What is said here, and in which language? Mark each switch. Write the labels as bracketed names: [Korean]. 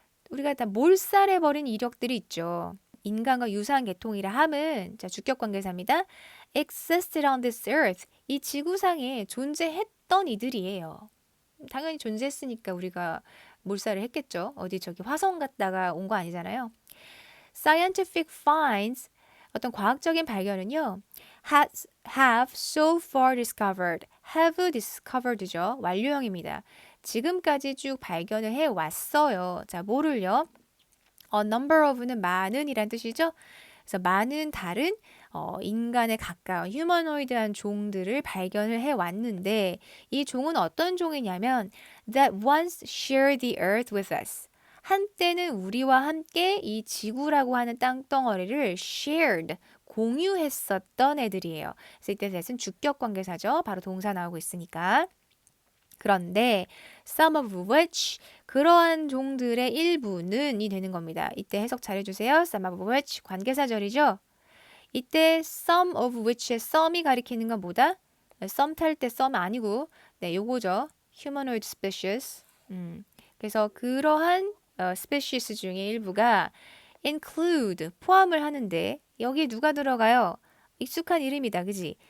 [Korean] 우리가 다 몰살해버린 이력들이 있죠. 인간과 유사한 계통이라 함은 자 주격관계사입니다. [English] existed on this earth [Korean] 이 지구상에 존재했던 이들이에요. 당연히 존재했으니까 우리가 몰살을 했겠죠. 어디 저기 화성 갔다가 온 거 아니잖아요. [English] scientific finds [Korean] 어떤 과학적인 발견은요. [English] have so far discovered, have discovered죠. [Korean] 완료형입니다. 지금까지 쭉 발견을 해왔어요. 자, 뭐를요? A number of는 많은이란 뜻이죠. 그래서 많은 다른 인간에 가까운 휴머노이드한 종들을 발견을 해왔는데 이 종은 어떤 종이냐면 [English] that once shared the earth with us. [Korean] 한때는 우리와 함께 이 지구라고 하는 땅덩어리를 shared, 공유했었던 애들이에요. 그래서 이때 that은 주격관계사죠. 바로 동사 나오고 있으니까. 그런데 [English] some of which [Korean] 그러한 종들의 일부는이 되는 겁니다. 이때 해석 잘해주세요. [English] some of which [Korean] 관계사절이죠. 이때 some of which의 some이 가리키는 건 뭐다? 썸 탈 때 썸 아니고 네 요거죠. [English] humanoid species. [Korean] 그래서 그러한 species 중에 일부가 include 포함을 하는데 여기에 누가 들어가요? 익숙한 이름이다. 그지?